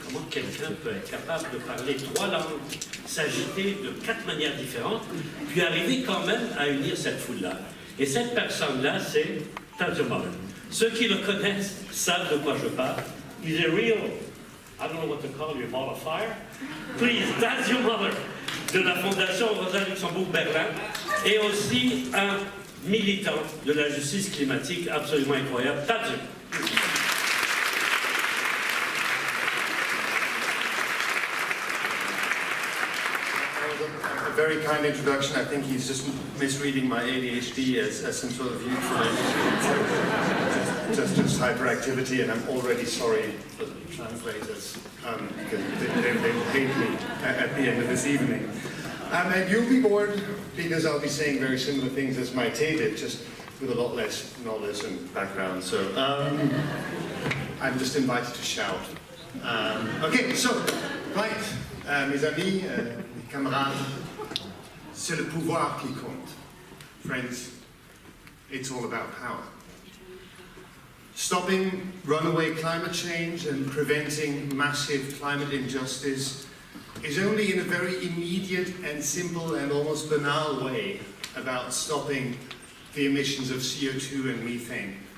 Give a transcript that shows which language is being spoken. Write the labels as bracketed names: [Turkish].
[French] quelqu'un peut être capable de parler 3 langues, s'agiter de 4 manières différentes, puis arriver quand même à unir cette foule-là. Et cette personne-là, c'est Tadzio Muller. Ceux qui le connaissent savent de quoi je parle. Il est [English] real, I don't know what to call you, ball of fire. Please, [French] Tadzio Muller, de la Fondation Rosa Luxembourg Berlin, et aussi un militant de la justice climatique absolument incroyable. Tadzio. [English] A very kind introduction. I think he's just misreading my ADHD as some sort of euphemism. Just hyperactivity, and I'm already sorry for the translators because they will hate me at the end of this evening. And you'll be bored because I'll be saying very similar things as my Tay did, just with a lot less knowledge and background. So I'm just invited to shout. Okay, so right, [French] mes amis, mes camarades, c'est le pouvoir qui compte. [English] Friends, it's all about power. Stopping runaway climate change and preventing massive climate injustice is only in a very immediate and simple and almost banal way about stopping the emissions of CO2 and methane.